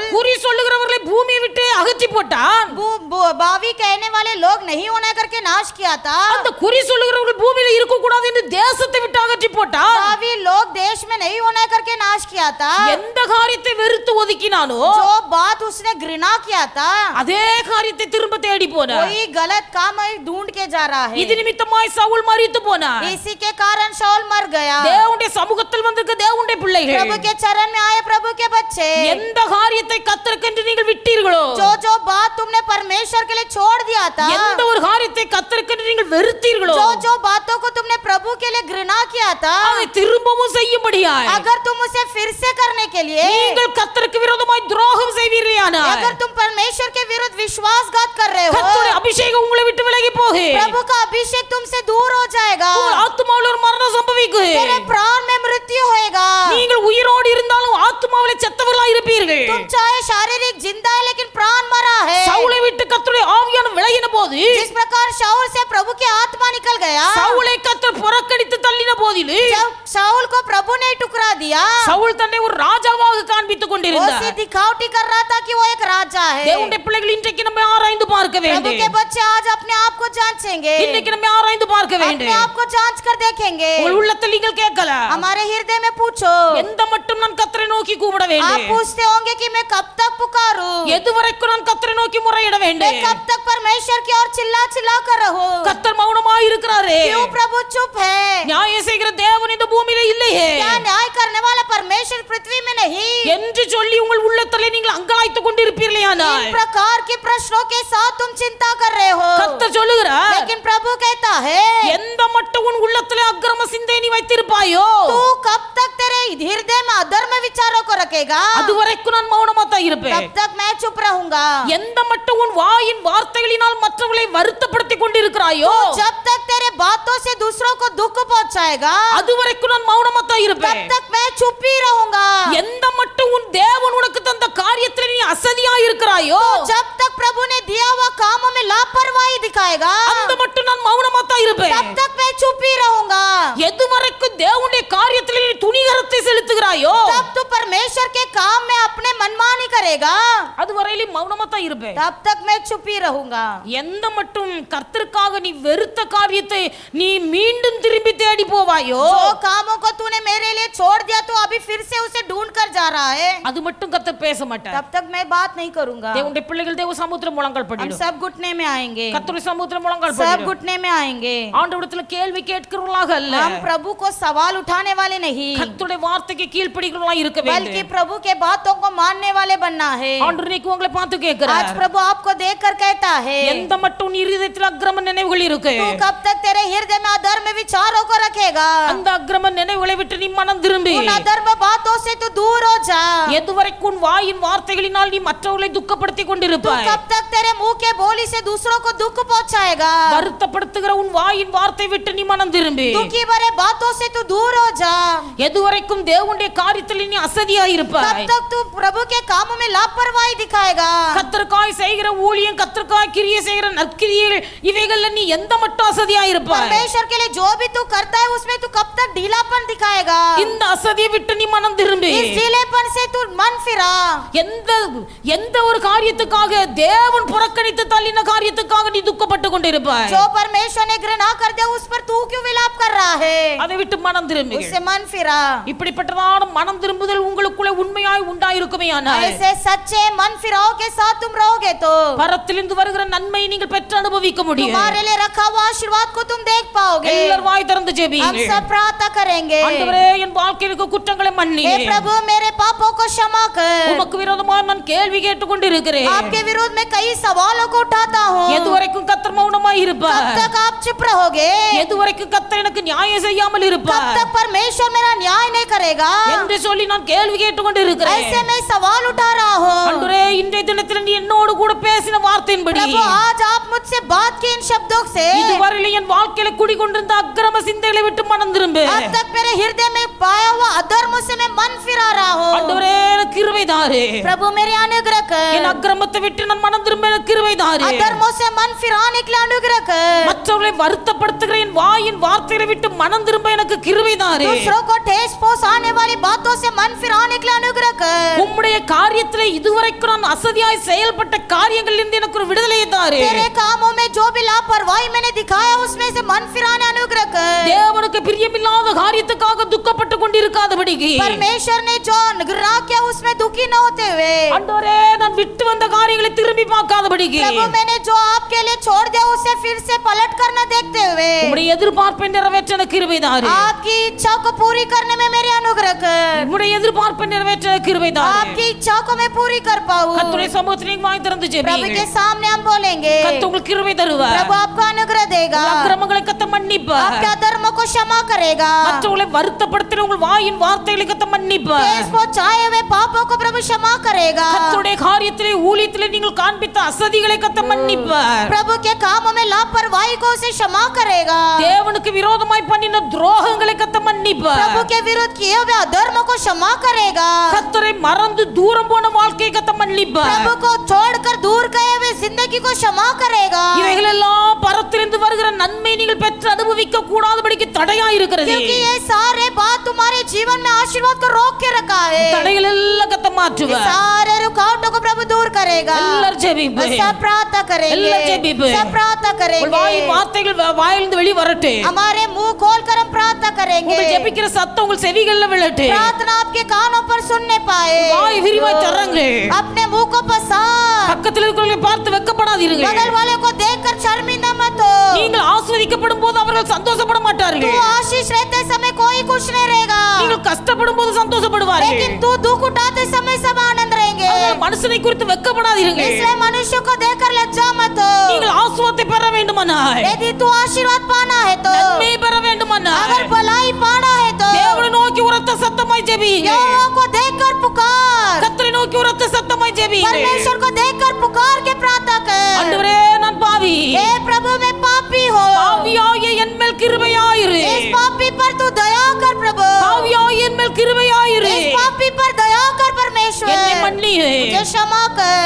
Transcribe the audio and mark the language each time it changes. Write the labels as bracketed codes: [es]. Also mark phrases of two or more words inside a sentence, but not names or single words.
[ta] குறி சொல்லுகிறவர்களை பூமியை விட்டு அகற்றி போட்டான். [hi] बावी कहने वाले लोग नहीं होना करके नाश किया था. [ta] அந்த குறி சொல்லுகிறவர்கள் பூமியில இருக்க கூடாது என்று தேசத்தை விட்டு அகற்றி போட்டான். [hi] बावी लोग देश में नहीं होना करके नाश किया था. [ta] எந்த காரியத்தை வெறுத்து ஒதுக்கினானோ [hi] जो बात उसने घृणा किया था, [ta] அதே காரியத்தை திரும்ப தேடி போனார். [hi] वही गलत काम ढूंढ के जा रहा है. [ta] இது நிமித்தமாய் சவுல் மரித்து போனார். [hi] इसी के कारण शाऊल मर गया. [ta] தேவனுடைய சமூகத்தில் வந்திருக்க தேவனுடைய பிள்ளைகள், [hi] प्रभु के चरण में आए प्रभु के बच्चे, [ta] எந்த காரியத்தை கர்த்தருக்கென்று நீங்கள் விட்டீர்களோ, [hi] जो जो बात तुमने परमेश्वर के लिए छोड़ दिया था, [ta] எந்த ஒரு காரியத்தை கர்த்தருக்கென்று நீங்கள் வெறுத்தீர்களோ, [hi] जो जो बातों को तुमने प्रभु के लिए घृणा किया था, [ta] அதை திரும்பவும் செய்யும்படியாய் [hi] अगर तुम उसे फिर से करने के लिए, [ta] நீங்கள் கர்த்தருக்கு விரோதமாய் துரோகம் செய்வீர்களானால், [hi] अगर तुम परमेश्वर के विरुद्ध विश्वासघात कर रहे हो, [ta] கர்த்தருடைய அபிஷேகம் உங்களை விட்டு விலகி போகும். [hi] प्रभु का अभिषेक तुमसे दूर हो जाएगा. [ta] உங்கள் ஆத்துமாவில் ஒரு மரணம் சம்பவிக்கும். [hi] तेरे प्राण में मृत्यु होएगा. [ta] நீங்கள் உயிரோடு இருந்தாலும் ஆத்துமாவில் செத்தவர்களாய் இருப்பீர்கள். [hi] तुम चाहे शारीरिक जिंदा है लेकिन प्राण मरा है. [ta] சவுலை விட்டு கர்த்தருடைய ஆவியானவர் விலகின போது, [hi] जिस प्रकार शाऊल से प्रभु की आत्मा निकल गया, [ta] சவுலை கர்த்தர் புறக்கணித்து தள்ளின போதிலும் [hi] जब शाऊल को प्रभु ने टुकरा दिया, [ta] சவுல் தன்னை ஒரு ராஜாவாக காண்பித்துக் [hi] वो [ta] கொண்டிருந்தார். [hi] उसे दिखावटी कर रहा था कि वो एक राजा है. [ta] தேவனுடைய பிள்ளைகள் இன்றைக்கு நம்ம ஆராய்ந்து பார்க்க [hi] प्रभु [ta] வேண்டும். [hi] के बच्चे आज अपने आप को जांचेंगे, [ta] இன்னைக்கு நம்ம ஆராய்ந்து பார்க்க [hi] अपने [ta] வேண்டும். [hi] आप को जांच कर देखेंगे. [ta] உங்கள் உள்ளத்தில் நீங்கள் கேட்கலாம், [hi] हमारे हृदय में पूछो, [ta] எந்த மட்டும் நான் கர்த்தரை நோக்கி கூப்பிட [hi] आप [ta] வேண்டும்? [hi] पूछते होंगे कि मैं कब तक पुकारूं, [ta] எது வரைக்கும் நான் கர்த்தரை நோக்கி முறையிட [hi] मैं [ta] வேண்டும்? [hi] कब तक परमेश्वर की ओर चिल्ला चिल्ला कर रहूं? [ta] கர்த்தர் மௌனமாய் இருக்கிறாரே. [hi] क्यों प्रभु चुप है? [ta] நியாயம் செய்கிற தேவன் இந்த பூமியில இல்லையே [hi] क्या न्याय करने वाला परमेश्वर पृथ्वी में नहीं? [ta] என்று சொல்லி உங்கள் உள்ளத்திலே நீங்கள் அங்கலாய்த்துக் கொண்டிருப்பீர்களேயானால், [hi] इन प्रकार के प्रश्नों के साथ तुम चिंता कर रहे हो, [ta] கர்த்தர் சொல்லுகிறார், [hi] लेकिन प्रभु कहता है, [ta] எந்த மட்டும் உன் உள்ளத்திலே அக்கிரம சிந்தை நீ வைத்திருப்பாயோ, [hi] तू कब तक तेरे हृदय में अधर्म विचारों को रखेगा, [ta] அதுவரைக்கும் நான் மௌனமா தான் இருப்பேன். [hi] तब तक मैं चुप रहूंगा. [ta] எந்த மட்டும் உன் வாயின் வார்த்தைகளினால் மற்றவர்களை வருத்தப்படுத்திக் கொண்டிருக்கிறாயோ, [hi] जब तक तेरे बातों से दूसरों को दुख पहुंचाएगा, [ta] அதுவரைக்கும் நான் மௌனமா தான் [hi] तब [ta] இருப்பேன். [hi] तक मैं चुप ही रहूंगा. [ta] எந்த மட்டும் உன் தேவன் உனக்கு தந்த காரியத்தில் நீ அசதியா இருக்கிறாயோ, [hi] जब तक प्रभु ने दिया हुआ कामों में लापरवाही दिखाएगा, [ta] அந்த மட்டும் நான் மௌனமா தான் இருப்பேன். [hi] तब तक मैं चुप ही रहूंगा. [ta] எதுவரைக்கும் தேவனுடைய காரியத்தில் நீ துணிகரத்தை செலுத்துகிறாயோ, [hi] तब तू परमेश्वर के काम में अपने मनमानी करेगा, [ta] அதுவரையிலும் மௌனமா தான் இருப்பேன். [hi] तब तक मैं चुप ही रहूंगा. [ta] எந்த மட்டும் கர்த்தருக்காக நீ வெறுத்த காரியத்தை நீ மீண்டும் திரும்பி தேடி போவாயோ, [hi] जो कामों को तूने मेरे लिए छोड़ दिया तो अभी फिर से उसे ढूंढ कर जा रहा है, [ta] அது மட்டும் கர்த்தர் பேச மாட்டார். [hi] तब तक मैं बात नहीं करूंगा. [ta] தேவனுடைய பிள்ளைகள் தேவ சமுத்திர முழங்கால் [hi] हम [ta] படிடும். [hi] सब घुटने में आएंगे, [ta] கர்த்தருடைய சமுத்திர முழங்கால் [hi] सब [ta] படிடும். [hi] घुटने में आएंगे. [ta] ஆண்டவரிடத்துல கேள்வி கேட்கிறவர்களாக அல்ல, [hi] हम प्रभु को सवाल उठाने वाले नहीं, [ta] கர்த்தருடைய வார்த்தைக்கு கீழ்ப்படிக்கிறவர்களாக இருக்க [hi] बल्कि [ta] வேண்டும். [hi] प्रभु के बातों को मानने वाले बनना करना है। [ta] ஆண்டவர் இன்னைக்கு உங்களை பார்த்து [hi] आज [ta] கேட்கிறார், [hi] प्रभु आपको देखकर कहता है, [ta] எந்த மட்டும் நீ இருதயத்தில் அக்கிரம நினைவுகள் இருக்கு, [hi] तू कब तक तेरे हृदय में अधर्म विचारों को रखेगा? [ta] அந்த அக்கிரம நினைவுகளை விட்டு நீ மனம் திரும்பி [hi] उन अधर्म बातों से तू दूर हो जा। [ta] எதுவரைக்கும் உன் வாயின் வார்த்தைகளினால் நீ மற்றவர்களை துக்கப்படுத்தி [hi] तू [ta] கொண்டிருப்பாய், [hi] कब तक तेरे मुंह के बोली से दूसरों को दुख पहुंचाएगा? [ta] வருத்தப்படுத்துகிற உன் வாயின் வார்த்தை விட்டு நீ மனம் திரும்பி [hi] दुखी भरे बातों से तू दूर हो जा। [ta] எதுவரைக்கும் தேவனுடைய காரியத்தில் நீ அசதியாய் [hi] कब [ta] இருப்பாய், [hi] तक तू प्रभु के कामों में लापरवाही दिखाएगा? [ta] கர்த்தருக்காய் செய்கிற ஊழியம், கர்த்தருக்காய் கிரியை செய்கிற நற்கிரியைகள், இவைகள்ல நீ எந்த மட்டும் அசதியாய் இருப்பாய், [hi] परमेश्वर के लिए जो भी तू करता है उसमें तू कब तक ढीलापन दिखाएगा? [ta] இந்த अசதியை விட்டு நீ மனம் திரும்பி [hi] इस ढीलेपन से तू मन फिरा। [ta] எந்த எந்த ஒரு காரியத்துக்காக தேவன் புறக்கணித்து தள்ளின காரியத்துக்காக நீ துக்கப்பட்டு கொண்டிருப்பாய், [hi] जो परमेश्वर ने घृणा कर दिया उस पर तू क्यों विलाप कर रहा है? [ta] அதை விட்டு மனம் திரும்பி [hi] उससे मन फिरा। [ta] இப்படிப்பட்டதான மனம் திரும்புதல் உங்களுக்குள்ளே உண்மையாய் உண்டாயிருக்குமேயானால் [hi] ऐसे सच्चे मन फिराओ के साथ तुम रहोगे तो [ta] பரத்திலிருந்து வருகிற நன்மை நீங்கள் பெற்று அனுபவிக்க முடியும்। [hi] तुम्हारे लिए रखा हुआ आशीर्वाद को तुम देख पाओगे। [ta] எல்லாரும் வாய் திறந்து [hi] हम [ta] ஜெபிங்க, [hi] सब प्रार्थना करेंगे। [ta] ஆண்டவரே என் வாழ்க்கையிலுக்கு குற்றங்களை மன்னி, [hi] हे प्रभु मेरे पापों को क्षमा कर। [ta] உமக்கு விரோதமாக நான் கேள்வி கேட்டுக் கொண்டிருக்கிறேன், [hi] आपके विरोध में कई सवालों को उठाता हूँ। [ta] எதுவரைக்கும் கர்த்தர் மௌனமாய் [hi] कब [ta] இருப்பார், [hi] तक आप चुप रहोगे? [ta] எதுவரைக்கும் கர்த்தர் எனக்கு நியாயம் செய்யாமல் [hi] कब [ta] இருப்பார் [hi] तक परमेश्वर मेरा न्याय नहीं करेगा? [ta] என்று சொல்லி நான் கேள்வி கேட்டுக் கொண்டிருக்கிறேன்। [hi] ऐसे मैं सवाल उठा रहा हूँ। [ta] ஆண்டவரே இன்றைய தினத்தில் நீ என்னோடு கூட பேசின வார்த்தையின்படி [hi] प्रभु आज आप मुझसे बात की इन शब्दों से [ta] இதுவரையிலும் என் வாழ்க்கையில குடிகொண்டிருந்த அக்கிரம சிந்தைகளை விட்டு மனம் திரும்பு, [hi] अब तक मेरे हृदय में पाया हुआ अधर्म से मैं मन फिरा रहा हूँ। [ta] ஆண்டவரே எனக்கு கிருபை தாரு, [hi] प्रभु मेरे अनुग्रह [ta] என் [hi] कर। [ta] அக்கிரமத்தை விட்டு நான் மனம் திரும்ப எனக்கு கிருபை தாரு, [hi] अधर्मों से मन फिराने के लिए अनुग्रह कर। [ta] மற்றவர்களை வருத்தப்படுத்துகிற என் வாயின் வார்த்தைகளை விட்டு மனம் திரும்ப எனக்கு கிருபை தாரு, [hi] दूसरों को ठेस पहुंचाने वाली बातों से मन फिराने के लिए अनुग्रह कर। [ta] உம்முடைய காரியத்திலே இதுவரைக்கும் நான் அசதியாய் செயல்பட்ட காரியங்களில் இருந்து எனக்கு ஒரு விடுதலையை தாரு, [hi] तेरे कामों में जो भी लापरवाही मैंने दिखाया उसमें से मन फिराने अनुग्रह कर। [ta] தேவனுக்கு பிரியமில்லாத காரியத்துக்காக துக்கப்பட்டு கொண்டிருக்காதபடிக்கு [hi] परमेश्वर ने जो घृणा किया उसमें दुखी न होते हुए, [ta] ஆண்டவரே நான் விட்டு வந்த காரியங்களை திரும்பி பார்க்காதபடிக்கு [hi] प्रभु मैंने जो आपके लिए छोड़ दिया उसे फिर से पलट कर न देखते हुए [ta] உம்முடைய எதிர்பார்ப்பை நிறைவேற்ற எனக்கு கிருபை தாரு, [hi] आपकी इच्छा को पूरी करने में मेरी अनुग्रह कर। [ta] உம்முடைய எதிர்பார்ப்பை நிறைவேற்ற எனக்கு கிருபை தாரு, [hi] आपकी इच्छा को मैं पूरी कर पाऊं। [ta] கர்த்தருடைய சமூகத்தில் நீங்க வாய் திறந்து [hi] प्रभु [ta] ஜெபிங்க, [hi] के सामने हम बोलेंगे, [ta] கர்த்தர் உங்களுக்கு கிருபை தருவார், [hi] प्रभु आपको अनुग्रह देगा, [ta] உங்கள் அக்கிரமங்களை கர்த்தர் மன்னிப்பார், [hi] आपके अधर्मों को क्षमा करेगा, [ta] மற்றவர்களை வருத்தப்படுத்துகிற உங்கள் வாயின் வார்த்தைகளை கர்த்தர் மன்னிப்பார், [hi] ठेस पहुंचाए हुए पापों को प्रभु क्षमा करेगा, [ta] கர்த்தருடைய காரியத்திலே ஊழியத்திலே நீங்கள் காண்பித்த அசதிகளை கர்த்தர் மன்னிப்பார், [hi] प्रभु के कामों में लापरवाही को उसे क्षमा करेगा, [ta] தேவனுக்கு விரோதமாய் பண்ணின துரோகங்களை கர்த்தர் மன்னிப்பார், [hi] प्रभु के विरुद्ध किए हुए अधर्मों को क्षमा करेगा, [ta] கர்த்தரை மறந்து தூரம் போன வாழ்க்கையை கர்த்தர் மன்னிப்பார், [hi] प्रभु को छोड़कर दूर गए हुए जिंदगी को क्षमा करेगा। [ta] இவைகள் எல்லாம் பரத்திலிருந்து வருகிற நன்மை நீங்கள் பெற்று அனுபவிக்க கூடாதபடிக்கு தடையா இருக்கிறது, [hi] क्योंकि ये सारे बात तुम्हारे जीवन में आशीर्वाद को रोक के रखा है। [ta] தடைகள் எல்லாம் கர்த்தர் [hi] ये [ta] மாற்றுவார், [hi] सारे रुकावटों को प्रभु दूर करेगा। [ta] எல்லாரும் ஜெபிப்போம், [hi] सब प्रार्थना करेंगे, [ta] எல்லாம் ஜெபிப்போம், [hi] सब प्रार्थना [ta] உங்கள் [hi] करेंगे, [ta] வாயின் வார்த்தைகள் வாயிலிருந்து வெளி வரட்டு, [hi] हमारे मुंह खोलकर हम प्रार्थना करेंगे, [ta] உங்கள் ஜெபிக்கிற சத்தம் உங்கள் செவிகள்ல விழட்டு, [hi] प्रार्थना आपके कानों पर सुनने पाए। [ta] வாய் விரிவாய் தரங்க, [hi] अपने मुंह को पसार, [ta] பக்கத்தில் இருக்கிறவர்களை பார்த்து வெட்கப்படாதீர்கள், [hi] बगल वाले को देखकर शर्मिंदा मत हो। [ta] நீங்கள் ஆஸ்வதிக்கப்படும் போது அவர்கள் சந்தோஷப்பட [hi] तू [ta] மாட்டார்கள், [hi] आशीष रहते समय कोई खुश नहीं रहेगा, [ta] நீங்கள் கஷ்டப்படும் போது சந்தோஷப்படுவார்கள், [hi] लेकिन तू दुख उठाते समय सब आनंद रहेंगे। [ta] அதனால் மனுஷனை குறித்து வெட்கப்படாதீர்கள், [hi] इसलिए मनुष्य को देखकर लज्जा मत हो। [ta] நீங்கள் ஆசீர்வாதத்தை பெற வேண்டுமானால், [hi] यदि तू आशीर्वाद पाना है तो, [ta] நன்மை பெற வேண்டுமானால் [hi] अगर भलाई पाना है तो [ta] தேவனை நோக்கி உரத்த சத்தமாய் ஜெபியுங்க, [hi] यहोवा को देखकर पुकार, [ta] கர்த்தரை நோக்கி உரத்த சத்தமாய் ஜெபியுங்க, [hi] परमेश्वर को देखकर पुकार के प्रार्थना कर। [ta] ஆண்டவரே நான் பாவி, [hi] हे प्रभु मैं पापी हूँ, [ta] பாவியாகிய என் மேல் கிருபையாயிரு, [hi] इस पापी पर तू दया कर प्रभु, [ta] பாவியாகிய என் மேல் கிருபையாயிரு, [hi] इस पापी पर दया कर परमेश्वर, [ta] என்னை மன்னியே, [hi] मुझे क्षमा कर,